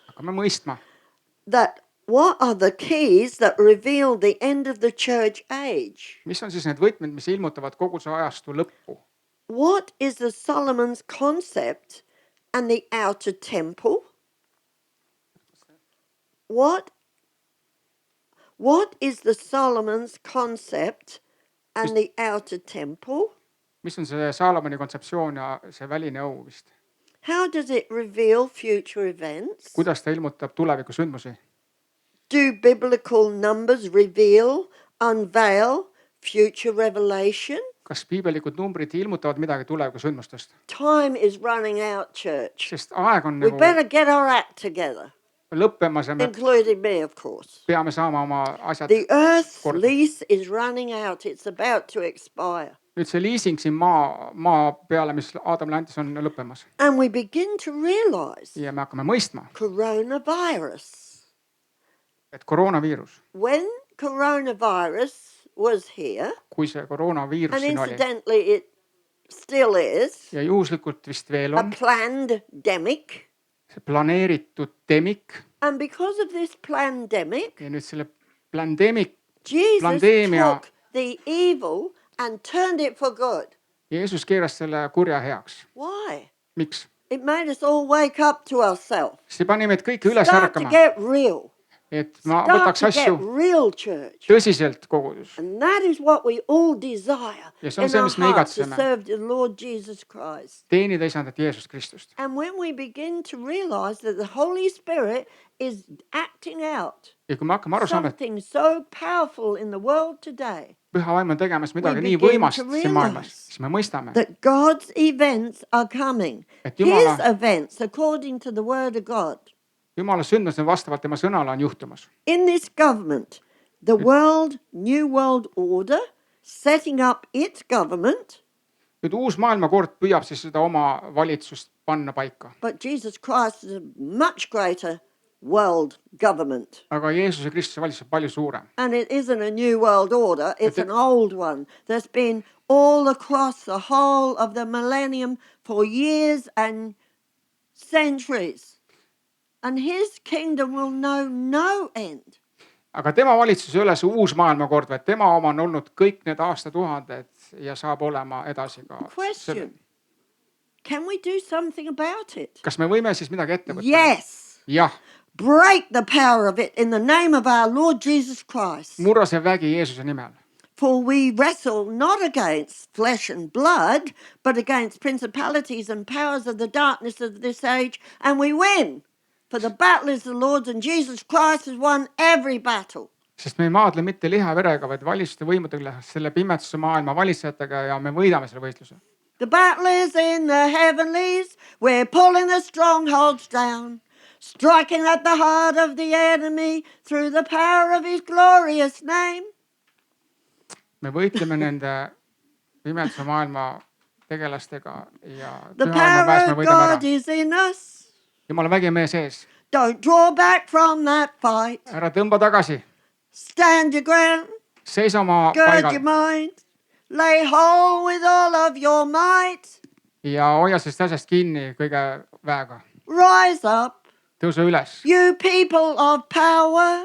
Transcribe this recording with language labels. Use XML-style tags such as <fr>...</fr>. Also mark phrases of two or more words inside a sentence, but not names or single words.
<et>Hakkame mõistma,</et> <en>that what are the keys that reveal the end of the church age?</en> <et>mis on siis need võtmed, mis ilmutavad kogu see ajastu lõppu.</et> <en>What is the Solomon's concept and the outer temple? What is the Solomon's concept and the outer temple?</en> <et>Mis on see Saalomoni kontseptsioon ja see väline õu vist?</et> <en>How does it reveal future events?</en> <et>Kuidas ta ilmutab tuleviku sündmusi?</et> <en>Do biblical numbers reveal, unveil future revelation?</en> <et>Kas piibelikud numbrid ilmutavad midagi tuleviku sündmustest?</et> <en>Time is running out, church.</en> <et>Sest aeg on</et> <en>We</en> <et>nagu</et> <en>better get our act together,</en> <et>lõppemas ja me</et> <en>including me, of course.</en> <et>peame saama oma asjad.</et> <en>The earth's</en> <et>Korda.</et> <en>lease is running out. It's about to expire.</en> <et>Nüüd see liising siin maa peale, mis Aadamile antis, on lõppemas.</et> <en>And we begin to realize</en> <et>Ja me hakkame mõistma,</et> <en>coronavirus.</en> <et>et koroonaviirus,</et> <en>When coronavirus was here,</en> <et>kui see koroonaviirus</et> <en>and</en> <et>siin oli</et> <en>incidentally it still is,</en> <et>ja juhuslikult vist veel</et> <en>a</en> <et>on,</et> <en>pandemic,</en> <et>see planeeritud demik</et> <en>and because of this pandemic,</en> <et>ja nüüd selle pandemic,</et> <en>Jesus</en> <et>Pandemia.</et> <en>took the evil and turned it for good.</en> <et>Jeesus keeras selle kurja heaks.</et> <en>Why?</en> <et>Miks?</et> <en>It made us all wake up to ourselves.</en> <et>See pani meid kõiki üles</et> <en>Start to</en> <et>ärkama,</et> <en>get real.</en> <et>et ma</et> <en>Start</en> <et>võtaks</et> <en>to</en> <et>asju</et> <en>get real, church.</en> <et>tõsiselt kogudus.</et> <en>And that is what we all desire</en> <et>Ja see on</et> <en>in</en> <et>see,</et> <en>our</en> <et>mis me</et> <en>hearts to</en> <et>igatseme.</et> <en>serve the Lord Jesus Christ.</en> <et>Teenida isandat Jeesust Kristust.</et> <en>And when we begin to realize that the Holy Spirit is acting out</en> <et>Ja kui me hakkame aru saama, et</et> <en>something so powerful in the world today,</en> <et>püha vaim on tegemas midagi</et> <en>We</en> <et>nii</et> <en>begin</en> <et>võimast</et> <en>to</en> <et>siin maailmas,</et> <en>realize</en> <et>siis me mõistame,</et> <en>that God's events are coming.</en> <et>et</et> <en>His</en> <et>Jumala</et> <en>events according to the Word of God.</en> <et>sündmused vastavalt tema sõnale on juhtumas.</et> <en>In this government, the new world order, setting up its government,</en> <et>Nüüd uus maailmakord püüab siis seda oma valitsust panna paika.</et> <en>but Jesus Christ is a much greater world government.</en> <et>Aga Jeesuse Kristuse valitsus on palju suurem.</et> <en>And it isn't a new world order, it's an old one that's been all across the whole of the millennium for years and centuries. And his kingdom will know no end.</en> <et>Aga tema valitsus ei ole see uus maailmakord, vaid tema oma on olnud kõik need aastatuhanded ja saab olema edasi ka.</et> <en>Question. Can we do something about it?</en> <et>Kas me võime siis midagi ette võtta?</et> <en>Yes.</en> <et>jah,</et> <en>Break the power of it in the name of our Lord Jesus Christ.</en> <et>murra see vägi Jeesuse nimel.</et> <en>For we wrestle not against flesh and blood, but against principalities and powers of the darkness of this age, and we win. For the battle is the Lord's, and Jesus Christ has won every battle.</en> <et>Sest me ei maadle mitte liha verega, vaid valitsuste võimudega, selle pimetsuse maailma valitsejatega ja me võidame selle võistluse.</et> <en>The battle is in the heavenlies. We're pulling the strongholds down, striking at the heart of the enemy through the power of his glorious name.</en> <et>Me võitleme nende pimetsuse maailma tegelastega ja</et> <en>The</en> <et>püha ilma pääs</et> <en>power</en> <et>me</et> <en>of</en> <et>võidame</et> <en>God</en> <et>ära.</et> <en>is in us.</en> <et>Jumala vägi on meie sees.</et> <en>Don't draw back from that fight.</en> <et>Ära tõmba tagasi.</et> <en>Stand your ground.</en> <et>Seisa oma</et> <en>Gird your</en> <et>paigal</et> <en>mind. Lay hold with all of your might.</en> <et>ja hoia sellest asjast kinni kõige väega.</et> <en>Rise up.</en> <et>Tõuse üles.</et> <en>You people of power.</en>